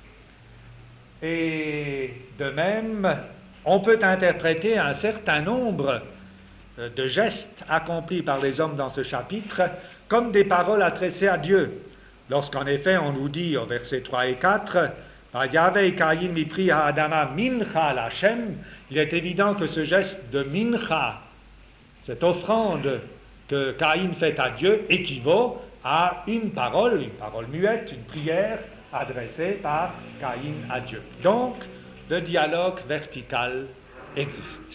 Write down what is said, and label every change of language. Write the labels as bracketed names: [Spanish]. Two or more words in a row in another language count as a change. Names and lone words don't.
[French] Et de même, on peut interpréter un certain nombre de gestes accomplis par les hommes dans ce chapitre comme des paroles adressées à Dieu. Lorsqu'en effet on nous dit au verset 3 et 4, Yahvé Caïn [Hebrew] מפרי האדמה מנחה להשם, [French] il est évident que ce geste de mincha, cette offrande que Caïn fait à Dieu, équivaut à une parole muette, une prière adressée par Caïn à Dieu. Donc, le dialogue vertical existe.